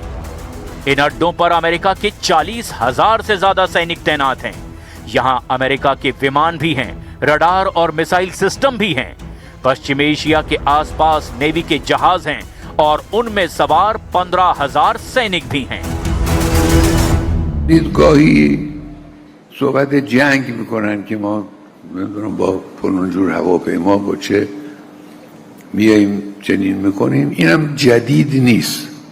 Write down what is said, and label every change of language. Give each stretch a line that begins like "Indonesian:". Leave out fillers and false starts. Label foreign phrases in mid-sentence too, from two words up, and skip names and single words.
Hindi: इन अड्डों पर अमेरिका के 40,000 से ज्यादा सैनिक तैनात हैं। यहां अमेरिका के विमान भी हैं, रडार और मिसाइल सिस्टम भी हैं। पश्चिम एशिया के आसपास नेवी के जहाज हैं और उनमें सवार 15,000 सैनिक भी हैं।
Persian: دیدگاهی صحبت جنگ میکنن که ما نمیدونم با فلان جور هواپیما با چه میاییم چنین میکنیم. اینم جدید نیست.